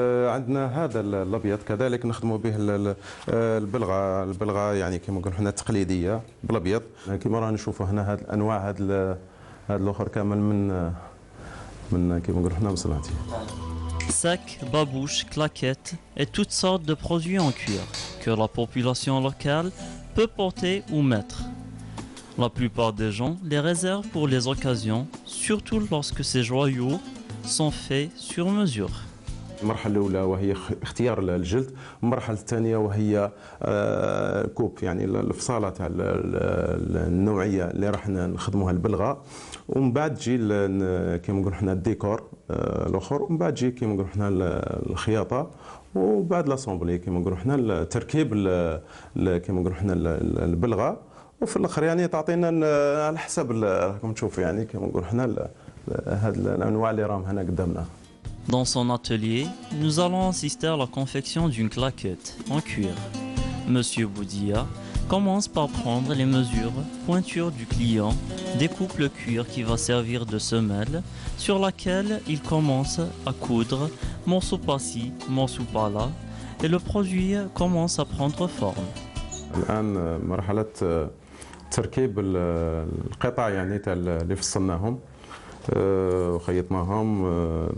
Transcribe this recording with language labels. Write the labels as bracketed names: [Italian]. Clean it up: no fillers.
[Arabic] عندنا هذا الابيض كذلك نخدموا به البلغه يعني كما نقولوا حنا التقليديه بالابيض. كما راه نشوفوا هنا هذه الانواع هذا الاخر كامل من كما نقولوا حنا من صناعتي. [French] Sacs, babouches, claquettes et toutes sortes de produits en cuir que la population locale peut porter ou mettre. La plupart des gens les réservent pour les occasions, surtout lorsque ces joyaux sont faits sur mesure. [Arabic] المرحلة الأولى وهي اختيار الجلد، المرحلة الثانية وهي كوب يعني الفصالة تاع النوعية اللي راح نخدموها البلغة، ومن بعد تجي كيما نقولوا حنا الديكور الآخر، ومن بعد تجي كيما نقولوا حنا الخياطة، وبعد لاسومبلي كيما نقولوا حنا التركيب كيما نقولوا حنا البلغة، وفي الآخر يعني تعطينا على حسب راكم تشوفوا يعني كيما نقولوا حنا هاد الأنواع اللي راهم هنا قدامنا. [French] Dans son atelier, nous allons assister à la confection d'une claquette en cuir. Monsieur Boudia commence par prendre les mesures pointures du client, découpe le cuir qui va servir de semelle, sur laquelle il commence à coudre morceau par-ci, morceau par-là, et le produit commence à prendre forme. [Arabic] الآن مرحلة تركيب القطع يعني تاع اللي فصلناهم وخيطناهم.